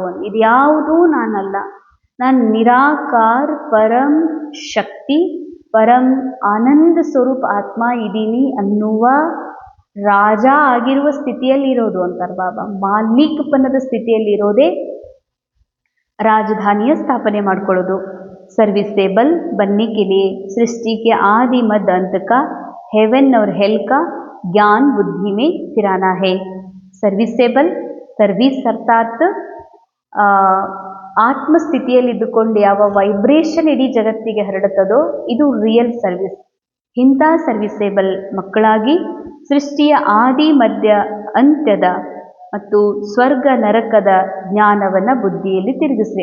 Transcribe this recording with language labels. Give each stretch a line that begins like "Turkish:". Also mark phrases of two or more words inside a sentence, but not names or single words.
Kannada: ಇದ್ಯಾವುದೂ ನಾನಲ್ಲ, ನಾನು ನಿರಾಕಾರ ಪರಂ ಶಕ್ತಿ ಪರಂ ಆನಂದ ಸ್ವರೂಪ ಆತ್ಮ ಇದ್ದೀನಿ ಅನ್ನುವ ರಾಜ ಆಗಿರುವ ಸ್ಥಿತಿಯಲ್ಲಿ ಇರೋದು ಅಂತಾರೆ ಬಾಬಾ. ಮಾಲೀಕಪನದ ಸ್ಥಿತಿಯಲ್ಲಿ ಇರೋದೇ ರಾಜಧಾನಿಯ ಸ್ಥಾಪನೆ ಮಾಡ್ಕೊಳ್ಳೋದು.
Hindi: सर्विसेबल बनने के लिए सृष्टि के आदि मध्य अंत का हेवन और हेल का ज्ञान बुद्धि में स्थिराना है.
Kannada: सर्विसेबल ಸರ್ವಿಸ್ ಅರ್ಥಾತ್ ಆತ್ಮಸ್ಥಿತಿಯಲ್ಲಿದ್ದುಕೊಂಡು ಯಾವ ವೈಬ್ರೇಷನ್ ಇಡೀ ಜಗತ್ತಿಗೆ ಹರಡುತ್ತದೋ ಇದು
English: real service.
Kannada: ಇಂಥ ಸರ್ವಿಸೇಬಲ್ ಮಕ್ಕಳಾಗಿ ಸೃಷ್ಟಿಯ ಆದಿ ಮಧ್ಯ ಅಂತ್ಯದ ಮತ್ತು ಸ್ವರ್ಗ ನರಕದ ಜ್ಞಾನವನ್ನು ಬುದ್ಧಿಯಲ್ಲಿ ತಿರುಗಿಸ್ರಿ.